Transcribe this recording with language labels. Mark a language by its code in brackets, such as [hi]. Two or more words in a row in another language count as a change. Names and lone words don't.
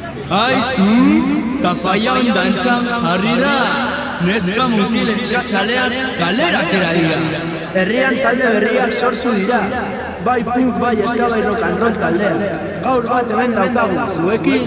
[eu] Aizu, tafaia ondantzan jarri da. Neska mutilezka zaleak kalera atera dira. Herrian talde berriak sortu dira. Bai punk, bai eska, bai [en] rock and roll [eu] taldeak. Gaur bat hemen daukagu, zuekin